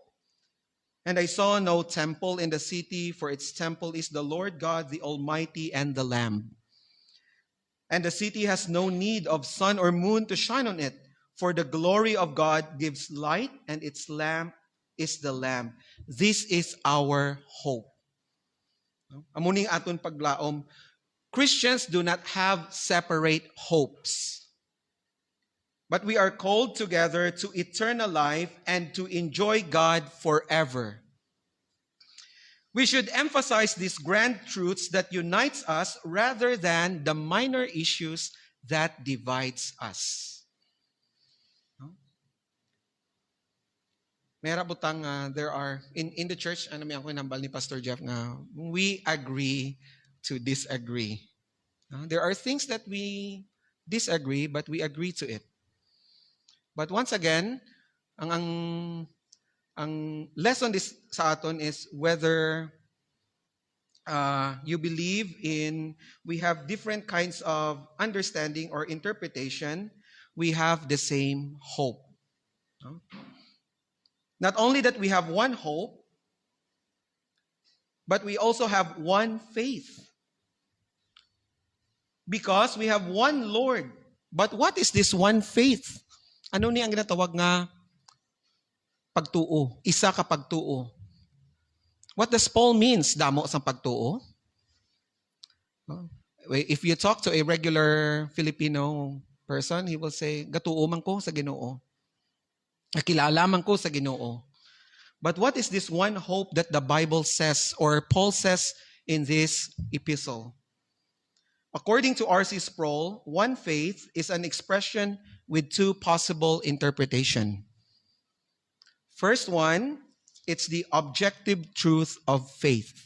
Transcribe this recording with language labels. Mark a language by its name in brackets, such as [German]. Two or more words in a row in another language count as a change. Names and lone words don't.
[English] And I saw no temple in the city, for its temple is the Lord God, the Almighty, and the Lamb. And the city has no need of sun or moon to shine on it, for the glory of God gives light, and its lamp is the Lamb. This is our hope. [Hiligaynon] Amuning aton paglaom, [English] Christians do not have separate hopes. But we are called together to eternal life and to enjoy God forever. We should emphasize these grand truths that unites us rather than the minor issues that divides us. [Hiligaynon] Mayra butang [English] there are in the church, [Hiligaynon] ano may ako nambal ni Pastor Jeff nga [English] we agree to disagree. There are things that we disagree but we agree to it. But once again, [Hiligaynon] ang lesson this sa aton [English] is whether you believe in, we have different kinds of understanding or interpretation, we have the same hope. No? Not only that we have one hope, but we also have one faith. Because we have one Lord. But what is this one faith? [Hiligaynon] Ano ni ang ginatawag nga pagtuo? Isa ka pagtuo. [English] What does Paul means? [Hiligaynon] Damo sa pagtuo? [English] If you talk to a regular Filipino person, he will say, [Hiligaynon] gatuo man ko sa Ginoo. Nakilala man ko sa Ginoo. [English] But what is this one hope that the Bible says or Paul says in this epistle? According to R.C. Sproul, one faith is an expression with two possible interpretations. First one, it's the objective truth of faith.